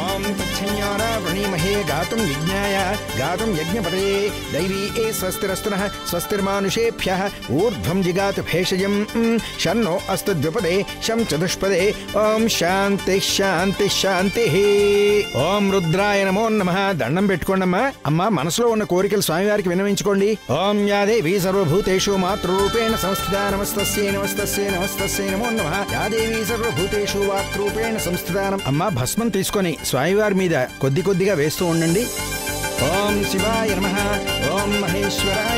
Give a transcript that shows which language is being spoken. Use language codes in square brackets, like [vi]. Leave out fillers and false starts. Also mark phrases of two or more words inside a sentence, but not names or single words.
[sa] तच्छन्योरा वृणीमहे गातुं यज्ञाय गातुं यज्ञपतये दैवी स्वस्तिरस्तुनः स्वस्तिर्मानुषेभ्यः ऊर्ध्वं जिगातु भेषजं शन्नो अस्तु द्विपदे शं चतुष्पदे ओम शांति शांति शांति ओम रुद्राय नमो नमः [te] దండం పెట్టుకోండమ్మా అమ్మా మనసులో ఉన్న కోరికలు స్వామివారికి విన్నవించుకోండి [sa] ఓం యా దేవీ సర్వభూతేషు మాతృరూపేణ సంస్థితా నమస్తస్యై నమస్తస్యై నమస్తస్యై నమో నమః యా దేవీ సర్వభూతేషు మాతృరూపేణ సంస్థితా [te] అమ్మా భస్మం తీసుకొని స్వామివారి మీద కొద్ది కొద్దిగా వేస్తూ ఉండండి [sa] ఓం శివాయ నమః ఓం మహేశ్వరాయ